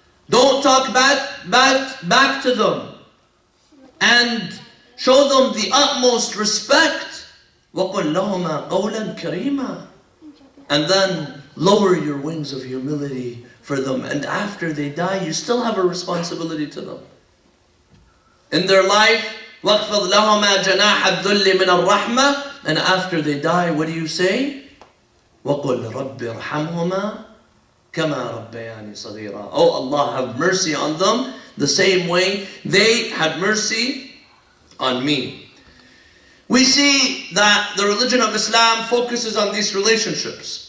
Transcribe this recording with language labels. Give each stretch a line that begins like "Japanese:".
English: Don't talk back to them. And show them the utmost respect.
Arabic: وَقُلْ لَهُمَا قَوْلًا كَرِيمًا.
English: And then lower your wings of humility for them. And after they die, you still have a responsibility to them. In their life,
Arabic: وَاخْفِضْ لَهُمَا جَنَاحَ الذُّلِّ مِنَ الرَّحْمَةِ.
English: And after they die, what do you say?
Arabic: وَقُلْ رَبِّ ارْحَمْهُمَا كَمَا رَبَّيَانِي صَغِيرًا.
English: Oh Allah, have mercy on them the same way they had mercy on me. We see that the religion of Islam focuses on these relationships.